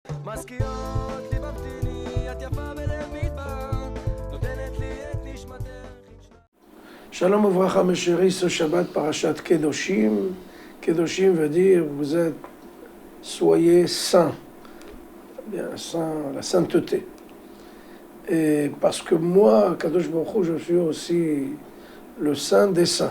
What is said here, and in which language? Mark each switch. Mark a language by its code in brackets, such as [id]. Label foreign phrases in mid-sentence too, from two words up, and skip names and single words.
[he] מזכירות לי ממתיני, את יפה בלב מדבר, נותנת לי את נשמתך. שלום וברכה, [fr] mes chéris, ce Shabbat Parashat Kedoshim. Kedoshim veut dire, vous êtes, soyez saints. Bien, saint, la sainteté. Et parce que moi, [he] קדוש ברוך הוא, [fr] je suis aussi le saint des saints.